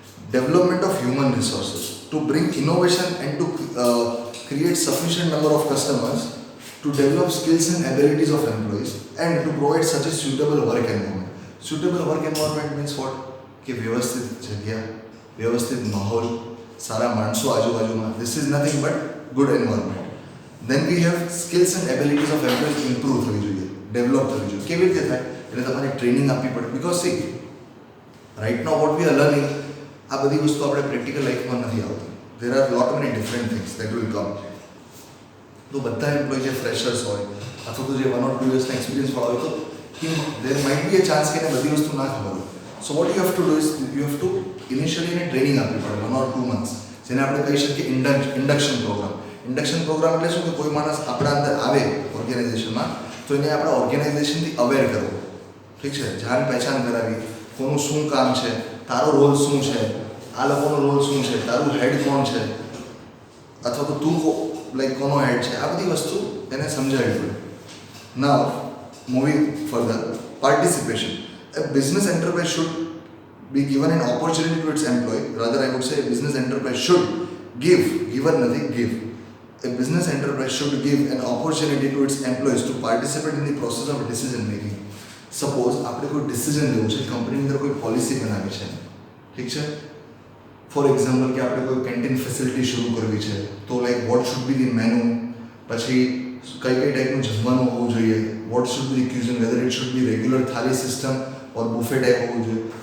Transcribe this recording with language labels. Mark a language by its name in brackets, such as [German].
[English] Development of human resources to bring innovation and to create sufficient number of customers, to develop skills and abilities of employees and to provide such a suitable work environment. suitable work environment means what? [Gujarati] કે વ્યવસ્થિત જગ્યા, વ્યવસ્થિત માહોલ, સારા માણસો આજુબાજુમાં. [English] This is nothing but good environment. Then we have skills and abilities of employees improve [Gujarati] થવી જોઈએ, ડેવલપ થવી જોઈએ. કેવી રીતે થાય? એટલે તમારે ટ્રેનિંગ આપવી પડે. [English] because see right now what we are learning, [Gujarati] આ બધી વસ્તુ આપણે પ્રેક્ટિકલ લાઈફમાં નથી આવતી. [English] There are lot many different things that will come. [Gujarati] તો બધા એમ્પ્લોય જે ફ્રેશર્સ હોય અથવા તો જે 1 or 2 યર્સના એક્સપિરિયન્સવાળા હોય તો [English] there might be a chance [Gujarati] કે એને બધી વસ્તુ ના ખબર હોય. [English] so what you have to do is you have to initially [Gujarati] એને ટ્રેનિંગ આપવી પડે [English] 1 or 2 months, [Gujarati] જેને આપણે કહી શકીએ ઇન્ડક્શન પ્રોગ્રામ. ઇન્ડક્શન પ્રોગ્રામ એટલે શું કે કોઈ માણસ આપણા અંદર આવે ઓર્ગેનાઇઝેશનમાં તો એને આપણા ઓર્ગેનાઇઝેશનથી અવેર કરવો, ઠીક છે, જાણ પહેચાન કરાવી, કોનું શું કામ છે, તારો રોલ શું છે, આ લોકોનો રોલ શું છે, તારું હેડ કોણ છે અથવા તો તું લાઈક કોનો હેડ છે, આ બધી વસ્તુ એને સમજાવવી પડે. [English] Now moving further, participation. A business enterprise should be given an opportunity to its employee. Rather, I would say a business enterprise should give, given nothing, give. A business enterprise should give an opportunity to its employees to participate in the process of decision making. [Gujarati] Suppose આપણે કોઈ decision લેવું છે, કંપનીની અંદર કોઈ policy બનાવી છે, ઠીક છે, ફોર એક્ઝામ્પલ કે આપણે કોઈ કેન્ટીન ફેસિલિટી શરૂ કરવી છે તો like [English] what should be the menu, [Gujarati] પછી કઈ ટાઈપનું જમવાનું હોવું જોઈએ, [English] what should be the cuisine, whether it should be regular thali system or buffet type [Gujarati] હોવું જોઈએ.